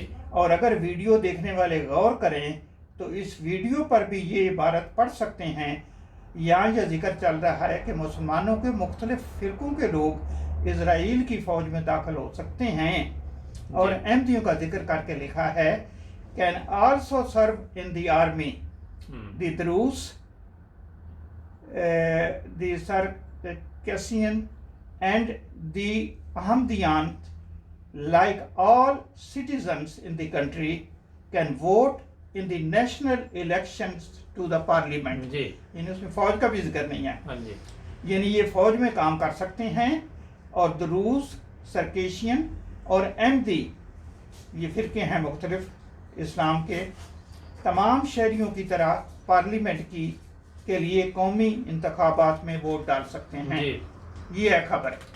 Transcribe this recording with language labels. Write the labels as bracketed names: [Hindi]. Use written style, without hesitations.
[Urdu] اور اگر ویڈیو دیکھنے والے غور کریں تو اس ویڈیو پر بھی یہ عبارت پڑھ سکتے ہیں، یہاں یہ ذکر چل رہا ہے کہ مسلمانوں کے مختلف فرقوں کے لوگ اسرائیل کی فوج میں داخل ہو سکتے ہیں، اور احمدیوں کا ذکر کر کے لکھا ہے [English] can also serve in the army. The Druze, the Circassian and the Ahmadiyyan, like all citizens in the country, can vote in the national elections to the parliament. [Urdu] یعنی اس میں فوج کا بھی ذکر نہیں ہے، یعنی یہ فوج میں کام کر سکتے ہیں، اور دروز، سرکیشین اور احمدی یہ فرقے ہیں مختلف اسلام کے، تمام شہریوں کی طرح پارلیمنٹ کے لیے قومی انتخابات میں ووٹ ڈال سکتے ہیں۔ یہ ہے خبر۔